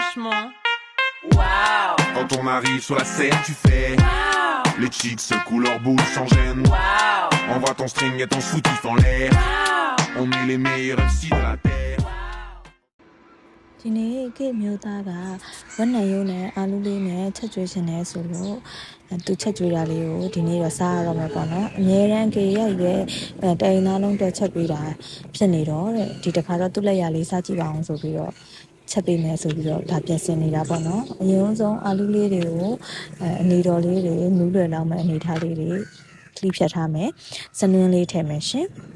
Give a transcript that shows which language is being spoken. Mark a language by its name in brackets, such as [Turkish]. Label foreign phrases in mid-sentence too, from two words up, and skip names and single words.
[French] franchement. Waouh. Quand on arrive sur la scène, tu fais Waouh. Les chicks secouent leurs boules sans gêne. Waouh. Envoie ton string et ton soutif en l'air. Waouh. On est les meilleurs MC de la terre. [Burmese] ဒီနေ့ကေမျိုးသားကဝက်နံရုံးနဲ့အာလူးလေးနဲ့ချက်ကျွေးခြင်းနဲ့ဆိုလို့သူချက်ကျွေးတာလေးကိုဒီနေ့တော့စားရတော့မှာပေါ့နော်အများရန်ကေရဲ့တိုင်သားလုံးတက်ချက်ပေးတာဖြစ်နေတော့တဲ့ဒီတစ်ခါတော့သူ့လက်ရလေးစားကြည့်ပါအောင်ဆိုပြီးတော့ချက်ပေးမယ်ဆိုပြီးတော့ဒါပြင်ဆင်နေတာပေါ့နော်အရင်ဆုံးအာလူးလေးတွေကိုအနေတော်လေးတွေနူးလွယ်လောက်မဲ့အနေထားလေးတွေခလိဖြတ်ထားမယ်စနွင်းလေးထည့်မယ်ရှင်